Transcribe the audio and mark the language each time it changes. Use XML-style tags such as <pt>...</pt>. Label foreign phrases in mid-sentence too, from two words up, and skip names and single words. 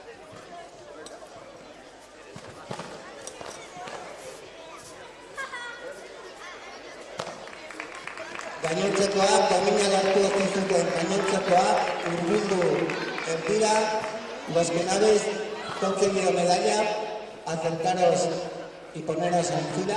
<eu>Gainontzekoak dominak hartu ez zuten gainontzekoak hurbildu dira.</eu> <es>Los que no habéis conseguido medalla, acercaros y poneros en fila.</es>